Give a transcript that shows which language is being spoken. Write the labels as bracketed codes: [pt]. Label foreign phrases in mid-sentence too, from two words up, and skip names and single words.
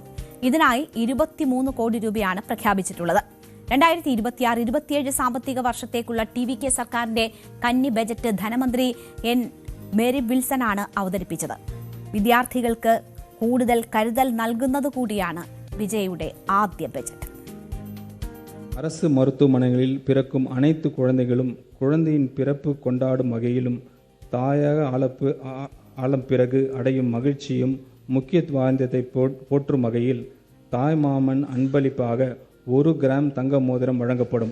[ml] ഇതിനായി 23 കോടി രൂപയാണ് പ്രഖ്യാപിച്ചിട്ടുള്ളത്. 2026-27 സാമ്പത്തിക വർഷത്തേക്കുള്ള TVK സർക്കാരിന്റെ കന്നി ബജറ്റ് ധനമന്ത്രി N. മേരി വിൽസനാണ് അവതരിപ്പിച്ചത്. വിദ്യാർത്ഥികൾക്ക് കൂടുതൽ കരുതൽ നൽകുന്നതുകൂടിയാണ് വിജയുടെ ആദ്യ ബജറ്റ്. [ta] அரசு மருத்துவமனைகளில் பிறக்கும் அனைத்து குழந்தைகளும் குழந்தையின் பிறப்பு கொண்டாடும் வகையிலும் தாயாக ஆளும் பிறகு அடையும் மகிழ்ச்சியும் முக்கியத்துவத்தை போற்றும் வகையில் தாய்மாமன் அன்பளிப்பாக 1 கிராம் தங்க மோதிரம் வழங்கப்படும்.